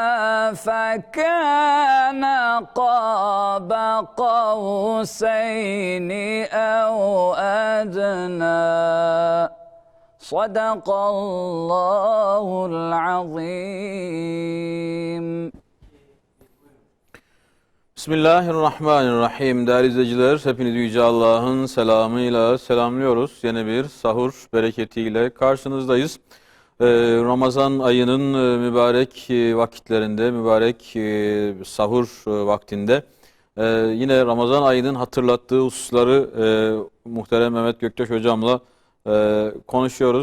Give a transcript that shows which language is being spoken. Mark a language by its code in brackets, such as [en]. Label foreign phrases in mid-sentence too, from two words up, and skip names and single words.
[ar] فكان قاب قوسين أو أدنى صدق الله العظيم. [tr] Bismillahirrahmanirrahim. Değerli izleyiciler, hepinizi Yüce Allah'ın selamıyla selamlıyoruz. Yeni bir sahur bereketiyle karşınızdayız. Ramazan ayının mübarek vakitlerinde, mübarek sahur vaktinde yine Ramazan ayının hatırlattığı hususları muhterem Mehmet Göktaş hocamla konuşuyoruz.